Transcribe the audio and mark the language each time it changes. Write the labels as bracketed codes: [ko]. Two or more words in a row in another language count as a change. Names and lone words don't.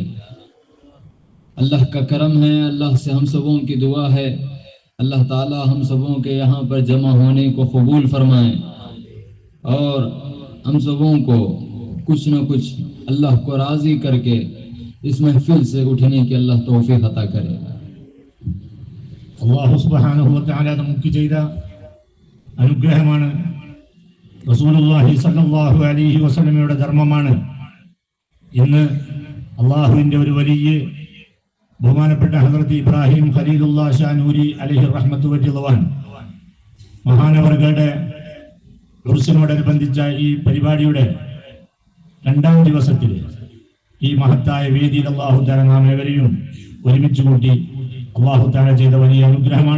[ur] اللہ کا کرم ہے، اللہ سے ہم سبوں کی دعا ہے اللہ تعالی ہم سبوں کے یہاں پر جمع ہونے کو قبول فرمائیں، اور ہم سبوں کو کچھ نہ کچھ اللہ کو راضی کر کے اس محفل سے اٹھنے کی اللہ توفیق عطا کرے۔ [ar] الله سبحانه وتعالى [ml] നമുക്ക് ചെയ്ത അനുഗ്രഹമാണ്, റസൂലുള്ളാഹി [ar] صلى الله عليه وسلم [ml] ധർമ്മമാണ്. ഇന്ന് അല്ലാഹുവിന്റെ ഒരു വലിയ ബഹുമാനപ്പെട്ട ഹസ്രത്ത് ഇബ്രാഹിം ഖലീലുല്ലാഹ് ഷാ നൂരി [ar] عليه رحمة ورحمة الله [ml] മഹാനവറുകളുടെ ഉർസിനോടനുബന്ധിച്ച ഈ പരിപാടിയുടെ 2ാം ദിവസത്തിൽ ഈ മഹത്തായ വേദിയിൽ [ar] الله تعالى [ml] നാം ഏവരെയും ഒരുമിച്ച് കൂട്ടി [ar] الله تعالى [ml] ചെയ്ത വലിയ അനുഗ്രഹമാണ്.